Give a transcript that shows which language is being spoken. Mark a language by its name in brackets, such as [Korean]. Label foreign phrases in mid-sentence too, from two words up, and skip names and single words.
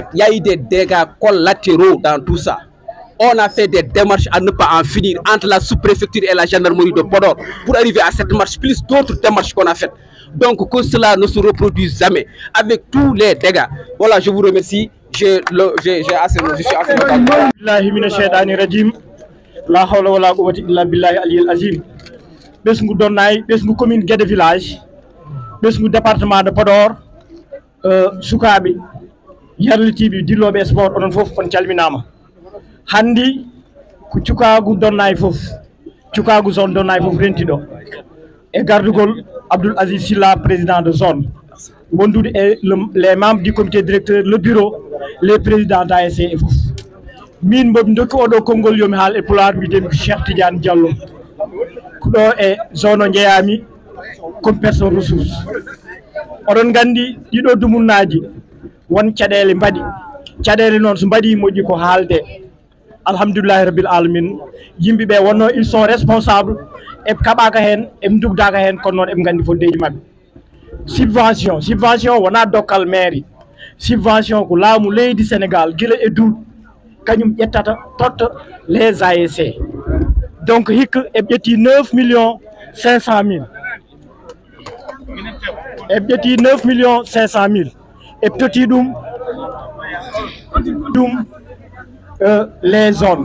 [French] Il y a eu des dégâts collatéraux dans tout ça. On a fait des démarches à ne pas en finir entre la sous-préfecture et la gendarmerie de Podor pour arriver à cette marche, plus d'autres démarches qu'on a faites. Donc que cela ne se reproduise jamais avec tous les dégâts. Voilà, je vous remercie. J'ai assez. Je suis assez. [Arabic] لا حول ولا قوة إلا بالله العلي العظيم. [Fula] Besngu Donnaï, besngu commune Guédé village, besngu [French] département de Podor, [Fula] sukaɓe yarlitiɓe dilloɓe sport onon fof on calminama. Handi ko cukagu Donnaï fof, cukagu zone Donnaï fof rentiɗo e gardugol Abdoul Aziz Silla, [French] président de zone, wondude et les membres du comité directeur, le bureau, les présidents d'ASC et fof. [Fula] Min mboɓe dokki oɗo konngol yomi haal e pulaar mbiyetemi ko Cheikh Tidiane Diallo ko ɗo e zone o jeeyami [French] comme personne ressource. [Fula] Oɗon gandi ɗiɗo dumunnaji won caɗele mbaɗi, caɗele noon so mbaɗi moƴƴi ko haalde [Arabic] الحمد لله رب العالمين. [Fula] Yimɓeɓe wonno [French] ils sont responsables [Fula] e kaɓaka hen e dugdaka hen, kono noon eɓe gandi fondeji mabɓe. Subvention wona dokkal mairie, subvention ko laamu leydi Sénégal guila e duuɗ kañum ƴettata totta [French] les ASC. [Fula] Donc hikka e ƴetti 9 500 000 e ƴetti 9 500 000 e totti ɗum [French] les zones.